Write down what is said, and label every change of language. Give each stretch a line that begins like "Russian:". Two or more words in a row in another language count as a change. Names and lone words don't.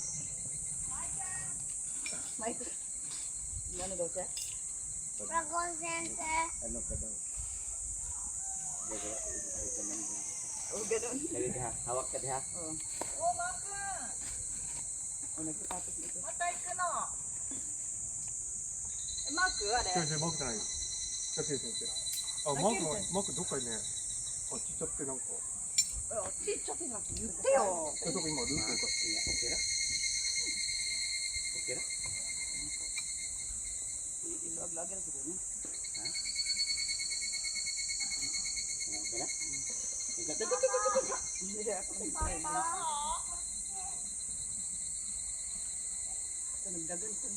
Filipino: Michael. Ano daw siya? Ano ka daw? Oh, ganun.
Cebuano: Dali diha. Hawak ka diha.
Filipino: Oh. Oh, nagtatapos nito.
Cebuano: Matay ka na. Eh, Mark,
Japanese: あれ。先生マークじゃないよ。先生先生。あ、マークはマークどっかにね、あっち行っちゃってなんか。あっち行っちゃってなんて言ってよ。そこ今ルートおかしい。
Filipino: Okay na? Okay na? Ilog-login siguro niya. Ha? Okay na? Ika. Hindi ako nag-try. Ito,
Cebuano: nagdagan ko.